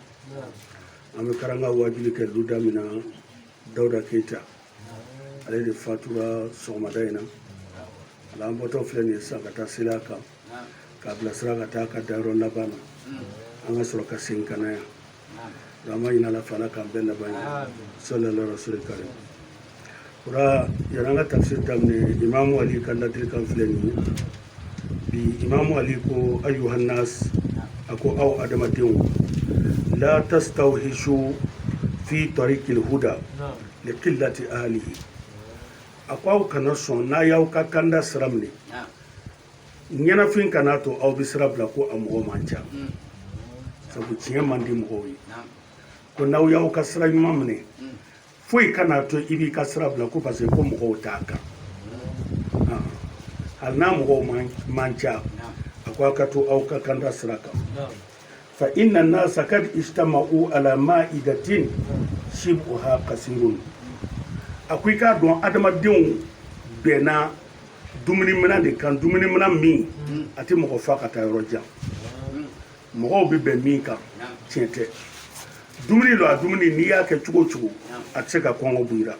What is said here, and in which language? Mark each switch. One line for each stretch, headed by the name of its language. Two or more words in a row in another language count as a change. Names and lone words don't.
Bambara: An bɛ karanga wajibi kɛ du da min na Dawuda Keyita. Ale de fatura sɔgɔmada in na. Ala an bɔtɔ filɛ nin ye sisan ka taa seli a kan. K'a bilasira ka taa ka dayɔrɔ laban na. An ka sɔrɔ ka segin ka na yan. An b'a ɲini ala fɛ ala k'an bɛɛ laban ye.
Arabic: صلى الله عليه وسلم.
Bambara: Ora yan'an ka tafsir daminɛ Imamu Ali ka ladilikan filɛ nin ye. Bi Imamu Ali ko
Arabic: أيها الناس
Bambara: a ko aw adamadenw
Arabic: لا تستوحشوا في طريق الهدى لقلة أهله.
Bambara: A ko aw kana sɔn n'a y'aw ka kanda sira minɛ. Ɲɛnafin kana to aw bɛ sira bila ko a mɔgɔ man ca. Sabu tiɲɛ man di mɔgɔw ye. Ko n'aw y'aw ka sira ɲuman minɛ foyi kana to i b'i ka sira bila ko
French: parce que
Bambara: ko mɔgɔw t'a kan. Hali n'a mɔgɔw man ca a ko aw ka to aw ka kanda sira kan.
Arabic: فإن الناس قد اجتمعوا على مائدة شبعها قصير.
Bambara: A ko i k'a dɔn adamadenw bɛnna dumuni minɛ de kan, dumuni minɛ min a tɛ mɔgɔ fa ka taa yɔrɔ jan. Mɔgɔw bɛ bɛn min kan tiɲɛ tɛ. Dumuni lo a dumuni n'i y'a kɛ cogo cogo a tɛ se ka kɔngɔ bɔ i la.